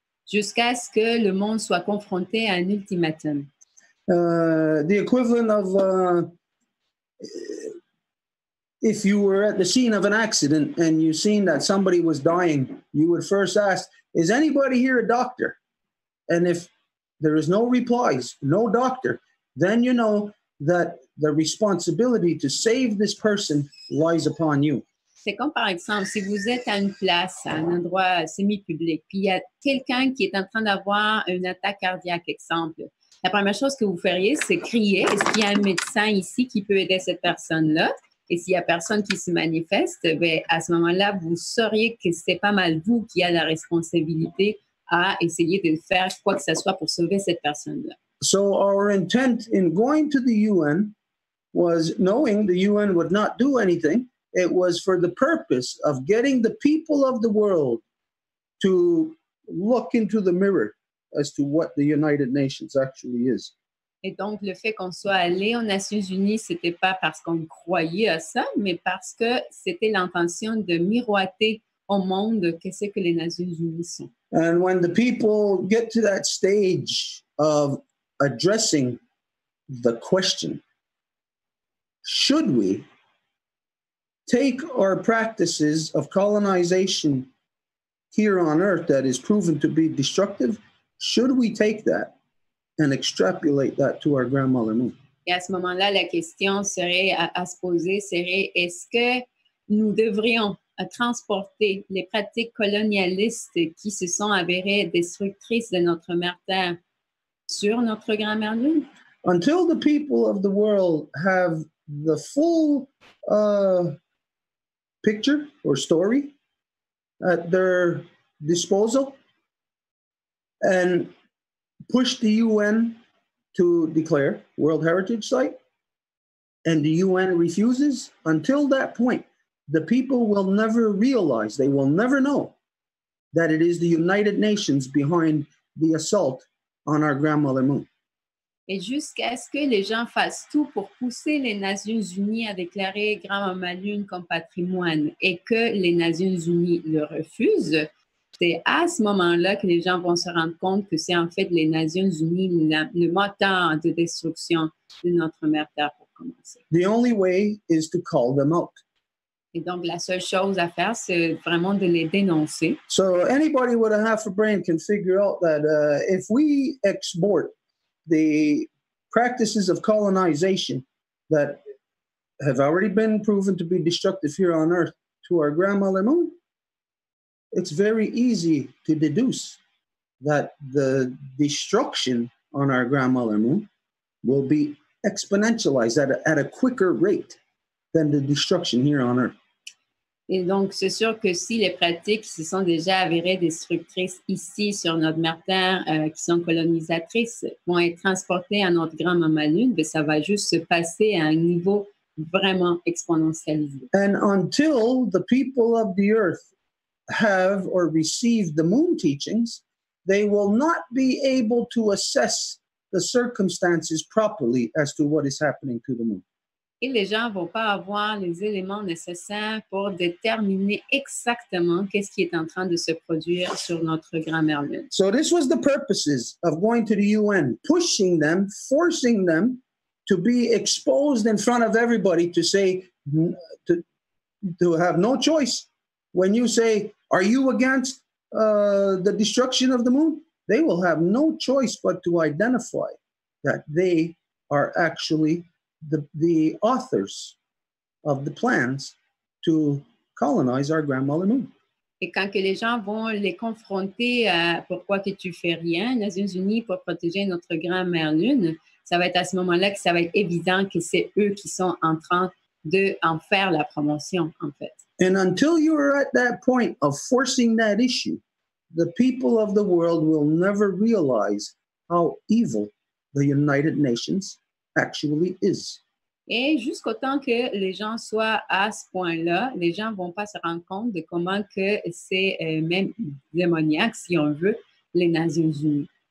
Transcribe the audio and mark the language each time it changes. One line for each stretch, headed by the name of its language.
French: Jusqu'à ce que le monde soit confronté à un ultimatum.
English: The equivalent of if you were at the scene of an accident and you seen that somebody was dying, you would first ask, is anybody here a doctor? And if there is no replies, no doctor, then you know that the responsibility to save this person lies upon you.
French: C'est comme par exemple, si vous êtes à une place, à un endroit semi-public, puis il y a quelqu'un qui est en train d'avoir une attaque cardiaque, exemple. La première chose que vous feriez, c'est crier. Est-ce qu'il y a un médecin ici qui peut aider cette personne-là? Et s'il n'y a personne qui se manifeste, bien, à ce moment-là, vous sauriez que c'est pas mal vous qui avez la responsabilité à essayer de faire quoi que ce soit pour sauver cette personne-là.
English: So our intent in going to the UN was knowing the UN would not do anything. It was for the purpose of getting the people of the world to look into the mirror as to what the United Nations actually is.
French: Et donc, le fait qu'on soit allé aux Nations Unies, c'était pas parce qu'on croyait à ça, mais parce que c'était l'intention de miroiter au monde qu'est-ce que les Nations Unies sont.
English: And when the people get to that stage of addressing the question, should we take our practices of colonization here on Earth that is proven to be destructive, should we take that and extrapolate that to our grandmother moon?
French: Et à ce moment-là, la question serait à se poser serait, est-ce que nous devrions transporter les pratiques colonialistes qui se sont avérées destructrices de notre mère Terre sur notre grand-mère lune?
English: Until the people of the world have the full picture or story at their disposal and push the UN to declare World Heritage Site, and the UN refuses, until that point, the people will never realize, they will never know that it is the United Nations behind the assault on our grandmother moon.
French: Et jusqu'à ce que les gens fassent tout pour pousser les Nations Unies à déclarer Grand-Maman Lune comme patrimoine et que les Nations Unies le refusent, c'est à ce moment-là que les gens vont se rendre compte que c'est en fait les Nations Unies le moteur de destruction de notre mère Terre pour commencer.
English: The only way is to call them out.
French: Et donc, la seule chose à faire, c'est vraiment de les dénoncer.
English: So anybody with a half a brain can figure out that if we export the practices of colonization that have already been proven to be destructive here on Earth to our grandmother moon, it's very easy to deduce that the destruction on our grandmother moon will be exponentialized at a quicker rate than the destruction here on Earth.
French: Et donc, c'est sûr que si les pratiques qui se sont déjà avérées destructrices ici sur notre mère Terre, qui sont colonisatrices, vont être transportées à notre grand-maman Lune, bien, ça va juste se passer à un niveau vraiment exponentialisé.
English: And until the people of the Earth have or receive the moon teachings, they will not be able to assess the circumstances properly as to what is happening to the moon.
French: Et les gens ne vont pas avoir les éléments nécessaires pour déterminer exactement qu'est-ce qui est en train de se produire sur notre grand-mère Lune.
English: So this was the purposes of going to the UN, pushing them, forcing them to be exposed in front of everybody to say, to have no choice. When you say, are you against the destruction of the moon? They will have no choice but to identify that they are actually the authors of the plans to colonize our grandmother moon.
French: Et quand que les gens vont les confronter à pourquoi que tu fais rien, les Nations Unies pour protéger notre grand-mère Lune, ça va être à ce moment-là que ça va être évident que c'est eux qui sont en train d'en faire la promotion, en fait.
English: And until you are at that point of forcing that issue, the people of the world will never realize how evil the United Nations actually is.
French: Et jusqu'au temps que les gens soient à ce point-là, les gens ne vont pas se rendre compte de comment que c'est même démoniaque, si on veut, les Nations Unies.